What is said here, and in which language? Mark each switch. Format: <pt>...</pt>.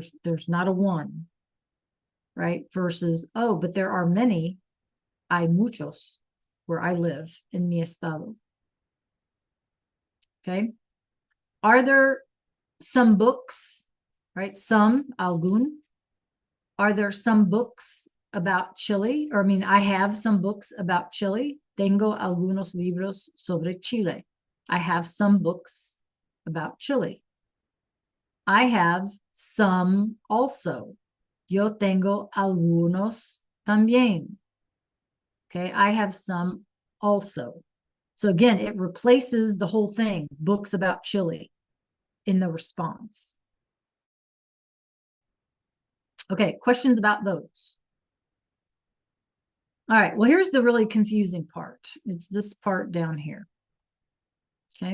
<en>There's not a one, right? Versus, oh, but there are many,</en> <es>hay muchos,</es> <en>where I live in</en> <es>mi estado.</es> <en>Okay, are there some books, right? Some, algún. Are there some books about Chile? Or I mean, I have some books about Chile.</en> <es>Tengo algunos libros sobre Chile.</es> <en>I have some books about Chile. I have some also.</en> <es>Yo tengo algunos también.</es> <en>Okay, I have some also. So again, it replaces the whole thing, books about Chile, in the response. Okay, questions about those? All right, well, here's the really confusing part. It's this part down here. Okay.</en>